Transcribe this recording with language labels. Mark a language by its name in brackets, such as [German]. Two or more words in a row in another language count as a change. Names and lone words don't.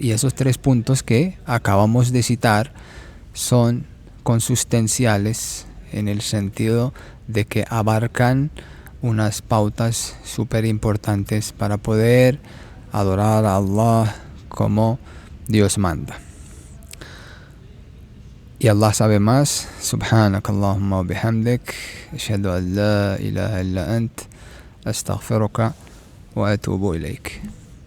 [Spanish] Y esos tres puntos que acabamos de citar son consustanciales en el sentido de que abarcan unas pautas súper importantes para poder adorar a Allah como Dios manda. Y Allah sabe más. [Arabic] سبحانك اللهم وبحمدك، أشهد أن لا إله إلا أنت، أستغفرك وأتوب إليك.